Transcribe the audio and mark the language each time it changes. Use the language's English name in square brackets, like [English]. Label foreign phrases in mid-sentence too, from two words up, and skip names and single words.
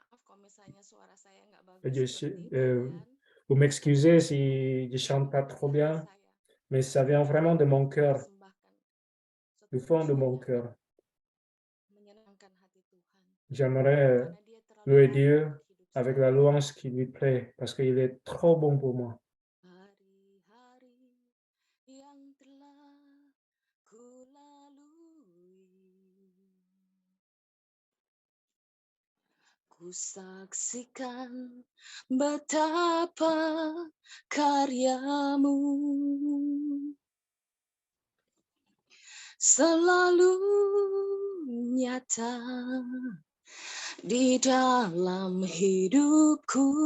[French] Vous m'excusez si je chante pas trop bien, mais ça vient vraiment de mon cœur, du fond de mon cœur. J'aimerais louer Dieu avec la louange qui lui plaît, parce qu'il est trop bon pour moi. [Indonesian] Ku saksikan betapa karyamu selalu nyata di dalam hidupku.